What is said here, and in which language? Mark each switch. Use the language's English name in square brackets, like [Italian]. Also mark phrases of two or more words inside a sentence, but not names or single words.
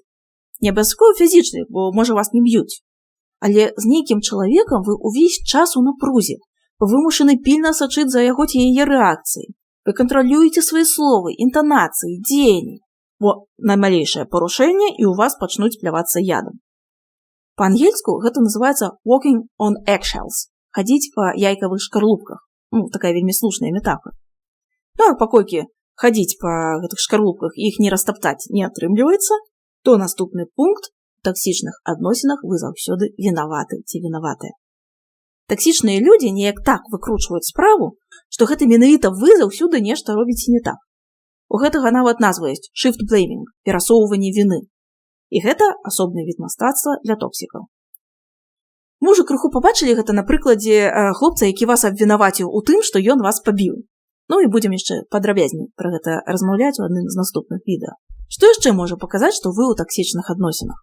[Belarusian] Не абавязкова фізічных, бо, можа, вас не б'юць. Але з нейкім чалавекам вы ўвесь час у напрузе, вы вымушаны пільна сачыць за яго ці яе рэакцыяй. Вы кантралюеце свае словы, інтанацыі, дзеянні, бо наймалейшае парушэнне і ў вас пачнуць плявацца ядам. Па-ангельску гэта называецца [English] walking on eggshells, [Belarusian] хадзіць па яйкавых шкарлупках. Такая вельмі слушная метафора. А паколькі хадзіць па гэтых шкарлупках і іх не растаптаць не атрымліваецца, то наступны пункт у таксічных адносінах вы заўсёды вінаваты ці вінаватыя. Таксічныя людзі неяк так выкручваюць справу, што гэта менавіта вы заўсёды нешта робіце не так. У гэтага нават назва ёсць [English] shift blaming, [Belarusian] перасоўванне віны. І гэта асобны від мастацтва для токсікаў. Мы ўжо крыху пабачылі гэта на прыкладзе хлопца, які вас абвінаваціў у тым, што ён вас пабіў. І будзем яшчэ падрабязней пра гэта размаўляць у адным з наступных відэа. Што яшчэ можа паказаць, што вы ў таксічных адносінах?